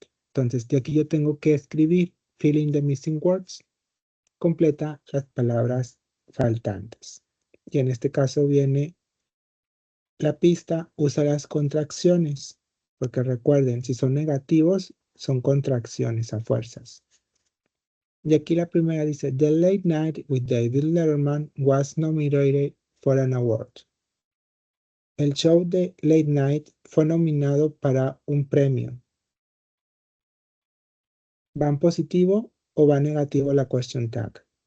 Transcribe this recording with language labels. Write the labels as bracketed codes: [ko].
[es] Entonces, de aquí yo tengo que escribir [en] fill in the missing words, [es] completa las palabras faltantes. Y en este caso viene la pista, usa las contracciones, porque recuerden, si son negativos, son contracciones a fuerzas. Y aquí la primera dice, [en] The Late Night with David Letterman was nominated for an award. [es] El show de Late Night fue nominado para un premio. ¿Va en positivo o va en negativo la question tag?